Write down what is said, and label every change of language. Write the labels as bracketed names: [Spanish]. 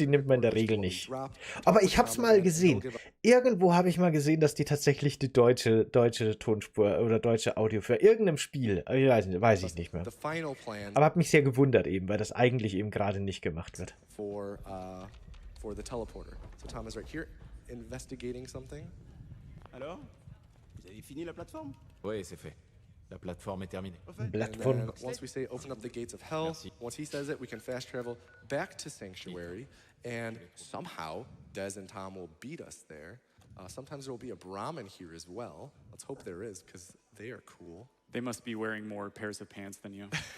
[German] Die nimmt man in der Regel nicht. Aber ich habe es mal gesehen. Irgendwo habe ich mal gesehen, dass die tatsächlich die deutsche Tonspur oder deutsche Audio für irgendeinem Spiel, ich weiß ich nicht mehr. Aber habe mich sehr gewundert eben, weil das eigentlich eben gerade nicht gemacht wird. [English] For the teleporter. So Tom is right here, investigating something. [French] Alors, vous avez fini la plateforme? Oui, c'est fait. La plateforme est terminée. [English] And then once we say open up the gates of hell, once he says it, we can fast travel back to Sanctuary, and somehow Dez and Tom will beat us there. Sometimes there will be a Brahmin here as well. Let's hope there is, because they are cool. They must be wearing more pairs of pants than you.